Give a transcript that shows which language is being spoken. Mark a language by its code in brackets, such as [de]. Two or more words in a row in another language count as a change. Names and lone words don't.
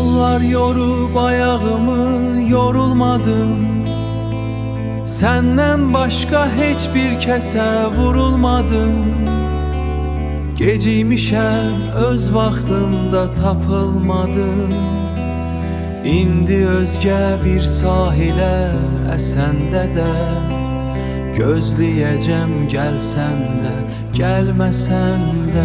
[tr] Yıllar yorup ayağımı yorulmadım. Senden başka hiçbir kese vurulmadım. [az] Geciymişəm, öz vaxtımda tapılmadım. İndi özgə bir sahilə əsəndə də gözləyəcəm, gəlsən də, gəlməsən də.